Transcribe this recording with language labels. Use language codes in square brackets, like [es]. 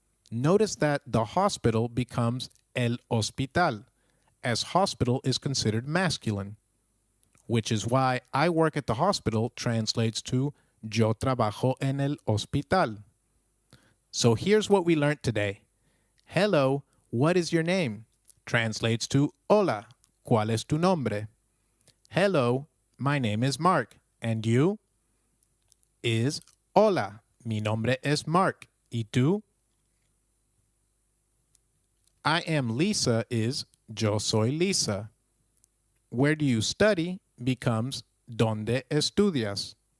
[en] Notice that the hospital becomes [es] el hospital, [en] as hospital is considered masculine, which is why I work at the hospital translates to [es] yo trabajo en el hospital. [en] So here's what we learned today. Hello, what is your name? Translates to [es] Hola, ¿cuál es tu nombre? [en] Hello, my name is Mark, and you? Is [es] Hola, mi nombre es Mark, ¿y tú? [en] I am Lisa is [es] yo soy Lisa. [en] Where do you study becomes [es] ¿Dónde estudias?